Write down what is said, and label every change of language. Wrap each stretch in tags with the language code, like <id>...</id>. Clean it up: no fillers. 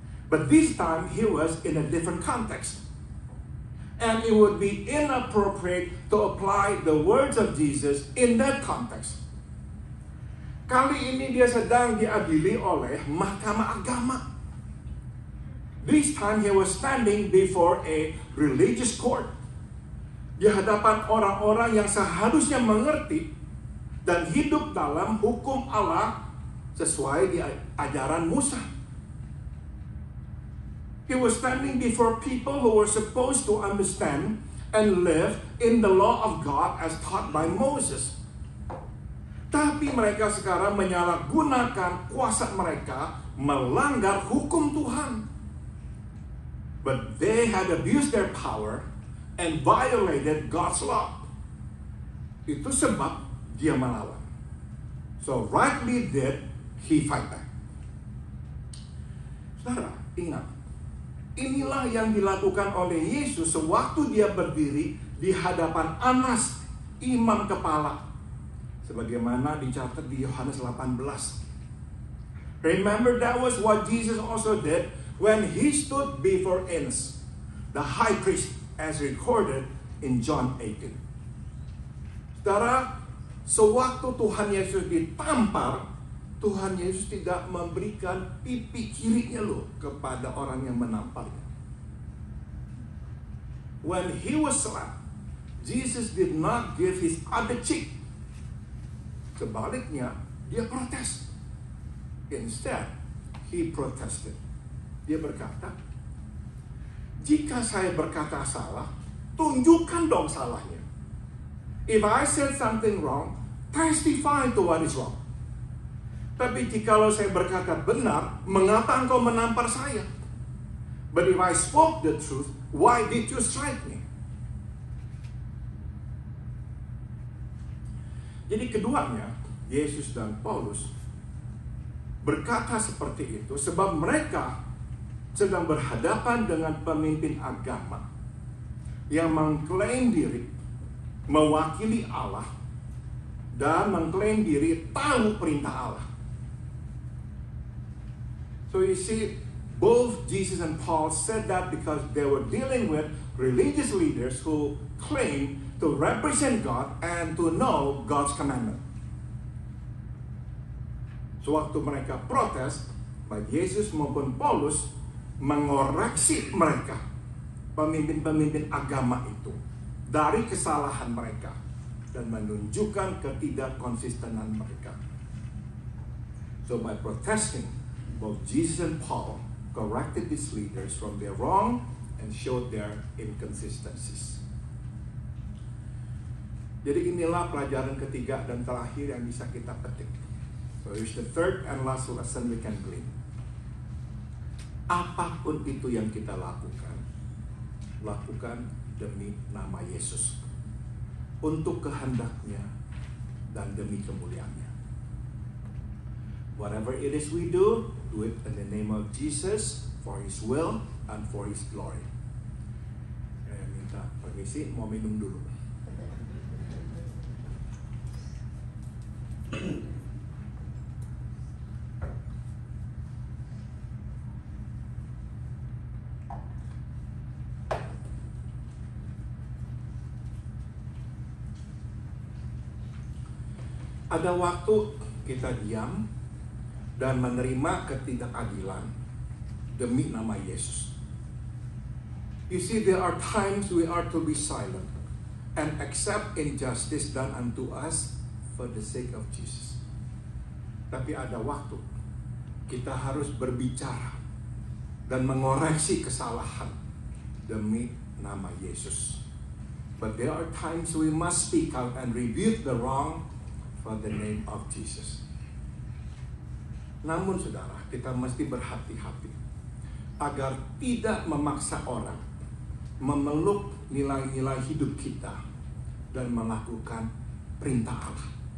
<en>But this time he was in a different context. And it would be inappropriate to apply the words of Jesus in that context.</en> <id>Kali ini dia sedang diadili oleh mahkamah agama.</id> <en>This time he was standing before a religious court.</en> <id>Di hadapan orang-orang yang seharusnya mengerti dan hidup dalam hukum Allah sesuai di ajaran Musa.</id> <en>He was standing before people who were supposed to understand and live in the law of God as taught by Moses.</en> <id>Tapi mereka sekarang menyalahgunakan kuasa mereka melanggar hukum Tuhan.</id> <en>But they had abused their power and violated God's law.</en> <id>Itu sebab dia melawan.</id> <en>So rightly did he fight back.</en> <id>Saudara, ingat. Inilah yang dilakukan oleh Yesus sewaktu dia berdiri di hadapan Anas, imam kepala. Sebagaimana dicatat di Yohanes 18.</id> <en>Remember that was what Jesus also did when he stood before Annas, the high priest, as recorded in John 18.</en> <id>Saudara, sewaktu Tuhan Yesus ditampar, Tuhan Yesus tidak memberikan pipi kirinya loh kepada orang yang menamparnya.</id> <en>When he was slapped, Jesus did not give his other cheek.</en> <id>Sebaliknya, dia protes.</id> <en>Instead, he protested.</en> <id>Dia berkata, jika saya berkata salah, tunjukkan dong salahnya.</id> <en>If I said something wrong, testify to what is wrong.</en> <id>Tapi jikalau saya berkata benar, mengapa engkau menampar saya?</id> <en>But if I spoke the truth, why did you strike me?</en> <id>Jadi keduanya, Yesus dan Paulus, berkata seperti itu sebab mereka sedang berhadapan dengan pemimpin agama yang mengklaim diri mewakili Allah dan mengklaim diri tahu perintah Allah.</id> <en>So you see, both Jesus and Paul said that because they were dealing with religious leaders who claim to represent God and to know God's commandment.</en> <id>Sewaktu mereka protes, baik Yesus maupun Paulus mengoreksi mereka, pemimpin-pemimpin agama itu, dari kesalahan mereka dan menunjukkan ketidakkonsistenan mereka.</id> <en>So by protesting, both Jesus and Paul corrected these leaders from their wrong and showed their inconsistencies.</en> <id>Jadi inilah pelajaran ketiga dan terakhir yang bisa kita petik.</id> <en>So here's the third and last lesson we can glean.</en> <id>Apapun itu yang kita lakukan, lakukan demi nama Yesus, untuk kehendaknya dan demi kemuliaannya.</id> <en>Whatever it is we do it in the name of Jesus, for His will and for His glory.</en> <id>Saya minta permisi, mau minum dulu. Ada waktu kita diam dan menerima ketidakadilan demi nama Yesus.</id> <en>You see, there are times we are to be silent and accept injustice done unto us for the sake of Jesus.</en> <id>Tapi ada waktu kita harus berbicara dan mengoreksi kesalahan demi nama Yesus.</id> <en>But there are times we must speak out and rebuke the wrong for the name of Jesus.</en> <id>Namun saudara, kita mesti berhati-hati agar tidak memaksa orang memeluk nilai-nilai hidup kita dan melakukan perintah Allah.</id>